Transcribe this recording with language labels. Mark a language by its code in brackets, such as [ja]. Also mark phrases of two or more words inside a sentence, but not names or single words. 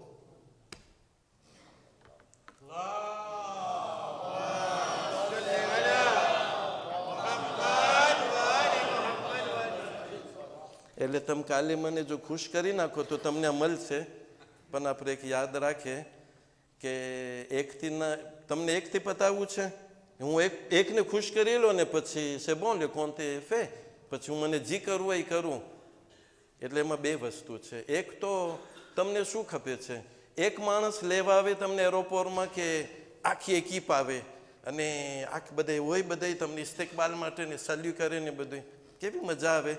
[gu] એટલે તમે કાલે મને જો ખુશ કરી નાખો તો તમને મળશે, પણ આપણે એક યાદ રાખીએ કે તમને એકથી પતાવવું છે. હું એકને ખુશ કરી લો ને પછી [fr] c'est bon le compte est fait, [gu] પછી હું મને જી કરવું એ કરું. એટલે એમાં બે વસ્તુ છે. એક તો તમને શું ખપે છે? એક માણસ લેવા આવે તમને એરોપોર્ટમાં કે આખી એકીપ આવે અને આખી બધા હોય, બધા તમને ઇસ્તેકબાલ માટે ને સલ્યુ કરે ને બધું, કેવી મજા આવે.